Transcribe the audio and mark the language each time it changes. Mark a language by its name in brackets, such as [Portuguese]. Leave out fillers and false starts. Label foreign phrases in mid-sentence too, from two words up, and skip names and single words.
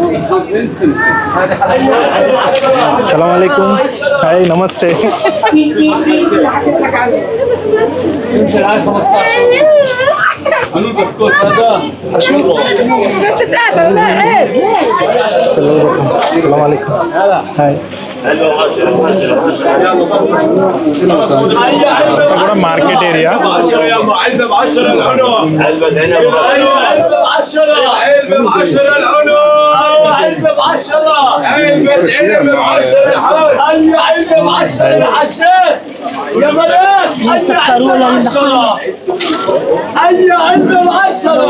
[Arabic] السلام عليكم. هاي نمسته. السلام عليكم. [Telugu] هاي కూడా [English] market area. [Arabic] علبة ب10 العنب. علبة عنب ب10. علبة ب10 العنب. علبة ب10. علبة عنب ب10 الحاج. علبة ب10 الحشاد. يا بنات علبة ب10. علبة ب10.